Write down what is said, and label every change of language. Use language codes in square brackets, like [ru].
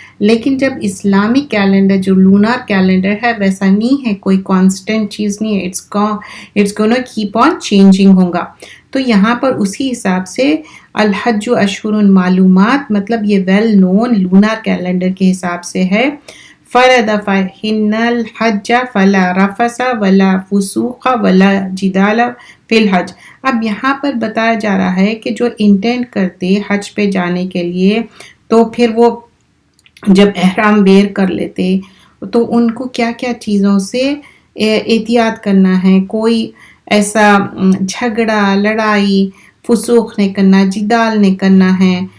[ur] لیکن جب Islamic calendar جو لونار کیلنڈر ہے ویسا نہیں ہے، کوئی کانسٹنٹ چیز نہیں ہے. [en] it's gonna keep on changing [ur] ہوگا. تو یہاں پر اسی حساب سے [ar] الحج اشہر معلومات [ur] مطلب یہ ویل نون لونار کیلنڈر کے حساب سے ہے. [ar] فرد فہن الحج فلا رفث ولا فسوق ولا جدال فی الحج. [ur] اب یہاں پر بتایا جا رہا ہے کہ جو انٹینڈ کرتے حج پہ جانے کے لیے تو پھر وہ جب احرام ویئر کر لیتے تو ان کو کیا کیا چیزوں سے احتیاط کرنا ہے. کوئی ایسا جھگڑا لڑائی فسوق نہیں کرنا، جدال نہیں کرنا ہے.